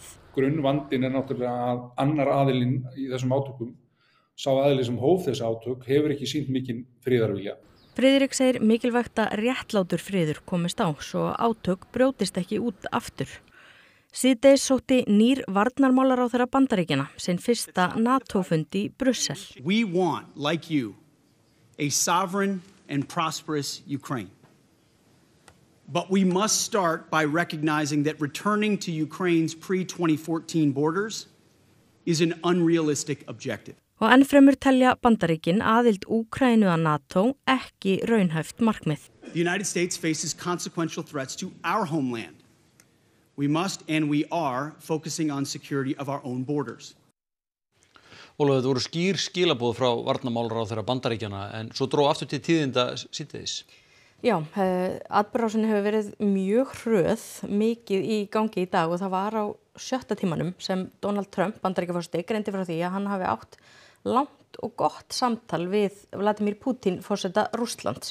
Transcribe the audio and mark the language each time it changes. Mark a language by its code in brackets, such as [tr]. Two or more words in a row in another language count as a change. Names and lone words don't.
[is] Grunnvandinn er náttúrulega að annar aðilinn í þessum átökum, sá aðili sem hóf þessi átök, hefur ekki sýnt mikinn friðarvilja. Friðrik segir mikilvægt að réttlátur friður komist á, svo átök brjótist ekki út aftur. Síðdegis sótti nýr varnarmálaráðherra Bandaríkjanna sinn fyrsta NATO-fund í Brussel. [en] We want, like you, a sovereign and prosperous Ukraine. But we must start by recognizing that returning to Ukraine's pre-2014 borders is an unrealistic objective. [is] Og ennfremur telja Bandaríkin aðild Úkraínu að NATO ekki raunhæft markmið. [en] The United States faces consequential threats to our homeland. We must and we are focusing on security of our own borders. [is] Ólafur, þetta voru skýr skilaboð frá varnarmálaráðherra Bandaríkjanna en svo dró aftur til tíðinda síðdegis. Já, atburðarásin hefur verið mjög hröð, mikið í gangi í dag og það var á 7. tímanum sem Donald Trump, Bandaríkjaforseti, greindi frá því að hann hafi átt langt og gott samtal við Vladimir Putin, forseta Rússlands.